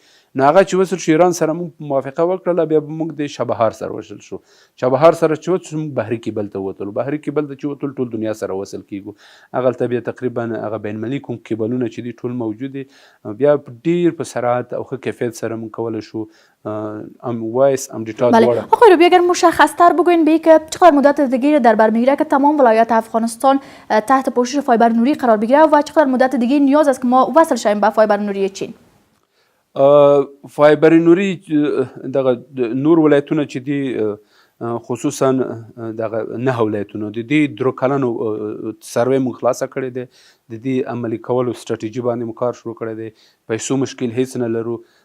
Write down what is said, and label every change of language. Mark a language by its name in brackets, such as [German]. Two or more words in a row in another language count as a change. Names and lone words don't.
[Pashto] نو هغه چې وصل شو ایران سره موږ موافقه وکړله، بیا به موږ د چابهار سره وصل شو. چابهار سره چې وصل موږ بحري کیبل ته وتلو. بحري کیبل ته چې وتلو ټول دنیا سره وصل کېږو. هغلته بیا تقریبا هغه بین المللي کوم کیبلونه چې دي ټول موجود دي. بیا ډیر په سرعت او ښه کیفیت سره موږ کولی شو وایس ام دیتا بله. [Persian] آقای روبی، اگر مشخص‌تر بگوین به که چقدر مدت دیگه در بر میگیره که تمام ولایات افغانستان تحت پوشش فایبر نوری قرار بگیره و چقدر مدت دیگه نیاز است که ما وصل شویم به فایبر نوری چین؟ [Pashto] فایبر نوري دغه نور ولایتونه چې دي خصوصا دغه 9 ولایتونه د دې درو کلونو سروې موږ خلاصه کړې ده د دې عملي کولو ستراتیژي باندې موږ کار شروع کړی دی پیسو مشکل هیڅ نه لرو